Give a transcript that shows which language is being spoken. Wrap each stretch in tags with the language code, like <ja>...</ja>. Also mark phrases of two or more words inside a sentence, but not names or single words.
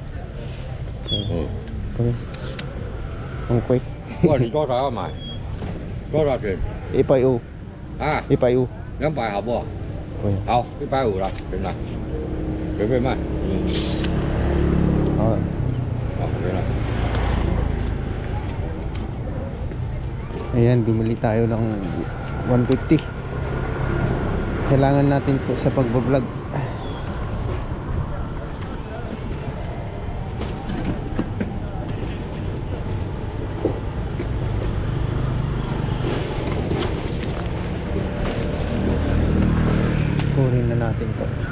<tl>Okay. Ang quick.</tl> <zh>哇，你多少要买？多少钱？ Ipayu. 啊， Ipayu. 200好不好？ Okay. 好，150了，行了，随便卖。好。好，行了。</zh> <tl>Ayan, bumili tayo ng 150. Kailangan natin to sa pagbablog. Kunin na natin to.</tl>